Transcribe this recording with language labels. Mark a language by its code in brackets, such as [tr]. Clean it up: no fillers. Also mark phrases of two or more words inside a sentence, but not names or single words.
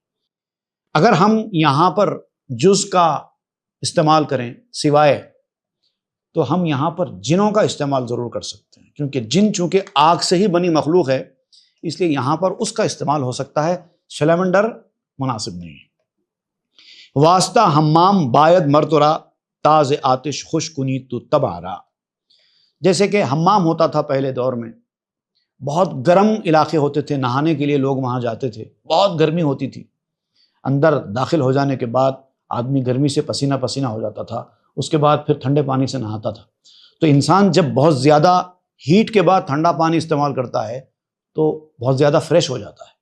[ur] اگر ہم یہاں پر جز کا استعمال کریں سوائے، تو ہم یہاں پر جنوں کا استعمال ضرور کر سکتے ہیں، کیونکہ جن چونکہ آگ سے ہی بنی مخلوق ہے، اس لیے یہاں پر اس کا استعمال ہو سکتا ہے، سیلمنڈر مناسب نہیں ہے۔ [fa] واسطہ حمام باید مرترا، تاز آتش خوش کنی تو تبارا۔ [ur] جیسے کہ حمام ہوتا تھا پہلے دور میں، بہت گرم علاقے ہوتے تھے، نہانے کے لیے لوگ وہاں جاتے تھے، بہت گرمی ہوتی تھی، اندر داخل ہو جانے کے بعد آدمی گرمی سے پسینہ پسینہ ہو جاتا تھا، اس کے بعد پھر ٹھنڈے پانی سے نہاتا تھا۔ تو انسان جب بہت زیادہ ہیٹ کے بعد ٹھنڈا پانی استعمال کرتا ہے تو بہت زیادہ فریش ہو جاتا ہے۔